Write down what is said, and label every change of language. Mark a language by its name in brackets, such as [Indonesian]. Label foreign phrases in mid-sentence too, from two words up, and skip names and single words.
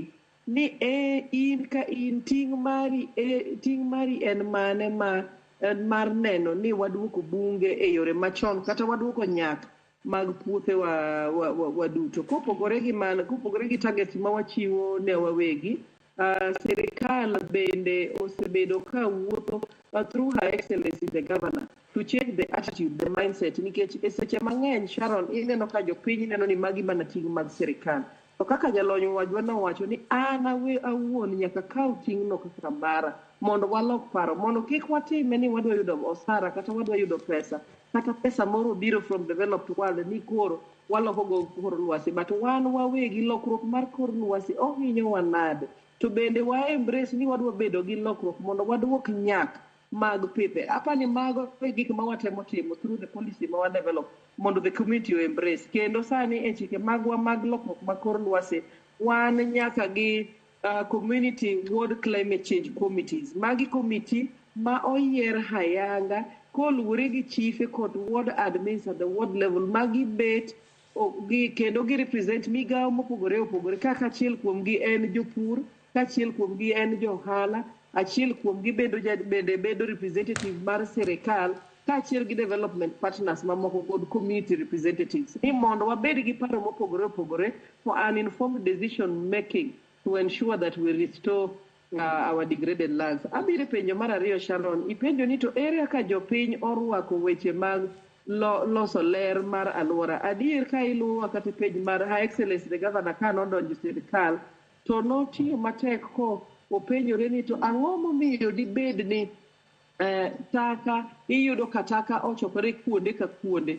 [Luo (Kenya and Tanzania)] Ni in ka in ting' mari en mane mar neno ni waduoko bunge e yore machon kata waduoko nyak mag puothe wa duto. Kopogore gi mano, kopogore gi target ma wachiwo ne wawegi, sirikal bende osebedo ka wuotho [English] through Her Excellency the Governor to change the attitude, the mindset, [Luo (Kenya and Tanzania)] nikech e seche mang'eny Sharon ineno ka jopiny neno ni magi mana ting' mag sirikal. To kaka jalony wajwa nowacho ni an awuon nyaka kaw ting'no kaka mara mondo walok paro, mondo kik watime ni wadwa yudo osara kata wadwa yudo pesa kata pesa moro biro [English] from developed world [Luo (Kenya and Tanzania)] ni koro waloko go kor lwasi, but wan wawegi lokruok mar kor lwasi ohinyo wanade. To bende wa embrace ni wadwa bedo gi lokruok mondo waduok nyak mag pithe. Apani mago e gik ma watemo timo [English] through the policy [Luo (Kenya and Tanzania)] ma wa develop mondo [English] the community [Luo (Kenya and Tanzania)] o embrace. Kendo sani e chike magwa mag lokruok mag kor lwasi wan nyaka gi [English] community ward climate change committees. [Luo (Kenya and Tanzania)] Magi committee ma oyier hayanga koluwore gi chife kod [English] ward admins at the ward level [Luo (Kenya and Tanzania)] magi bet kendo gi represent migawo mopogore opogore, kaka achiel kuom gi en jopur, achiel kuom gi en johala, achiel kuom gi bende bedo representative mar sirikal, kaachiel gi [English] development partners [Luo (Kenya and Tanzania)] mamoko kod [English] community representatives, [Luo (Kenya and Tanzania)] ni mondo wabed gi paro mopogore opogore [English] for an informed decision making to ensure that we restore our degraded lands. [Luo (Kenya and Tanzania)] Abiro penjo mar ariyo Sharon, ipenjo ni to ere ka jopiny orwako weche mag loso ler mar alwora. Adier ka iluwo kata page mar [English] Her Excellency the Governor [Luo (Kenya and Tanzania)] ka nodonjo sirikal to notiyo matek ko openjore ni to ang'o momiyo dibed ni taka iyudo ka taka ochokore kuonde ka kuonde.